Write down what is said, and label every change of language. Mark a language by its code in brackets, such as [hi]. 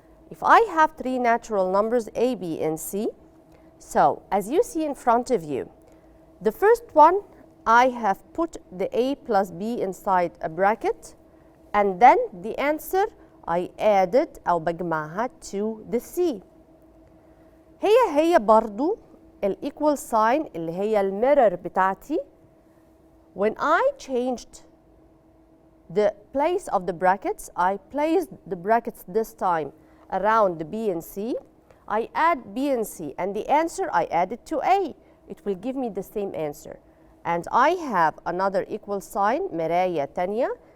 [en] If I have three natural numbers A, B, and C, so as you see in front of you, the first one, I have put the A plus B inside a bracket, and then the answer I added [ar] أو بجمعها [en] to the C. [ar] هي برضو ال equal sign اللي هي الميرور بتاعتي. [en] When I changed the place of the brackets, I placed the brackets this time around the B and C. I add B and C, and the answer I added to A. It will give me the same answer. And I have another equal sign, [ar] مراية تانية.